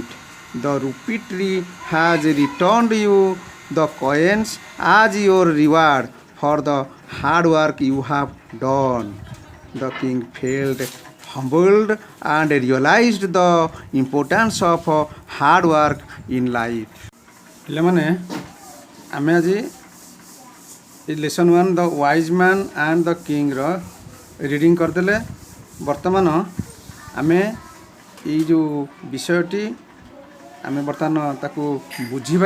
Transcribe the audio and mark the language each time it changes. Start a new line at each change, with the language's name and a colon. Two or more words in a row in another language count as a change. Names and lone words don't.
English: The rupee tree has returned you the coins as your reward for the hard work you have done. The king felt humbled and realized the importance of hard work in life.
Odia: ପିଲାମାନେ ଆମେ ଆଜି ଲେସନ୍ 1 ଦ ୱାଇଜ୍ ମ୍ୟାନ୍ ଆଣ୍ଡ ଦ କିଙ୍ଗର ରିଡ଼ିଂ କରିଦେଲେ। ବର୍ତ୍ତମାନ ଆମେ ଏଇ ଯେଉଁ ବିଷୟଟି ଆମେ ବର୍ତ୍ତମାନ ତାକୁ ବୁଝିବା।